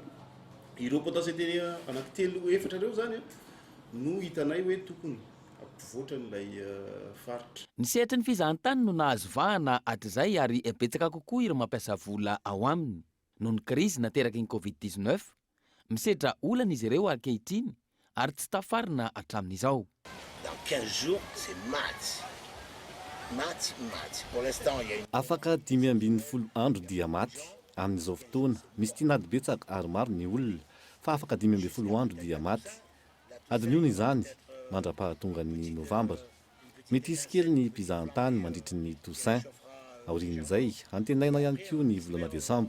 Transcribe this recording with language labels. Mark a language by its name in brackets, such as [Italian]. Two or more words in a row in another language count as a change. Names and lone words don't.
[Malagasy] Ireo potentialité anankitelo efatra ireo zany no hitanay hoe tokony ampivoatra n'ilay faritra. Ny sehatra ny fizahantany no nahazo vahana hatrizay ary betsaka kokoa ireo mampiasa vola ao aminy. Noho ny krizy nateraky ny covid-19 misedra olana izy ireo ankehitriny ary tsy tafarina hatramin'izao. [French] Dans 15 jours, c'est maty. Pour l'instant, il y a une... [Malagasy] Afaka 5-10 andro dia maty amin'izao fotoana. Misy tinady betsaka ary maro ny olona. fa afaka 12 andro dia maty. Adiny io izany mandra-pahatonga ny novambra. Mety isy kely ny mpizahan-tany mandritry ny Toussaint. Aorian'izay antenaina ihany koa ny volana Desambra.